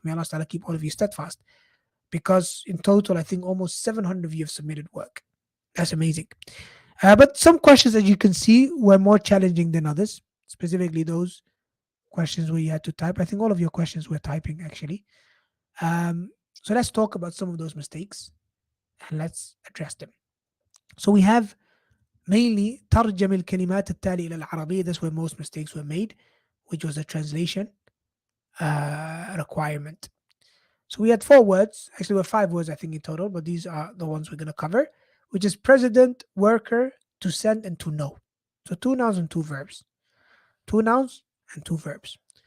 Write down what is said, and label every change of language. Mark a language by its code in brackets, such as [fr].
[en] May Allah Ta'ala keep all of you steadfast, because in total, I think almost 700 of you have submitted work. That's amazing. But some questions, as you can see, were more challenging than others, specifically those questions where you had to type. I think all of your questions were typing, actually. So let's talk about some of those mistakes and let's address them. So we have mainly [ar] ترجم الكلمات التالية إلى العربية. [en] That's where most mistakes were made, which was a translation requirement. So we had 4 words, actually, we had 5 words, I think, in total, but these are the ones we're going to cover, which is president, worker, to send, and to know. So 2 nouns and 2 verbs. 2 nouns and 2 verbs.